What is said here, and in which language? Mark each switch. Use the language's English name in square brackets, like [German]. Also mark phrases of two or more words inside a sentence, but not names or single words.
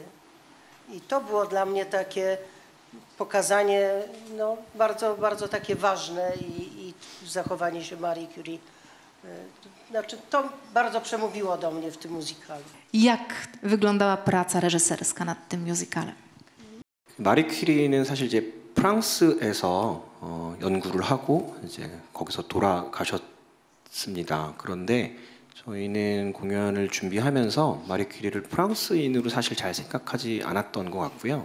[Polish] I to było dla mnie takie pokazanie bardzo, bardzo takie ważne i zachowanie się Marii Curie. Znaczy, to bardzo przemówiło do mnie w tym musicalu. Jak wyglądała praca reżyserska nad tym musicalem? [Korean] 마리 퀴리는 사실 이제 프랑스에서 연구를 하고 이제 거기서 돌아가셨습니다. 그런데 저희는 공연을 준비하면서 마리 퀴리를 프랑스인으로 사실 잘 생각하지 않았던 것 같고요.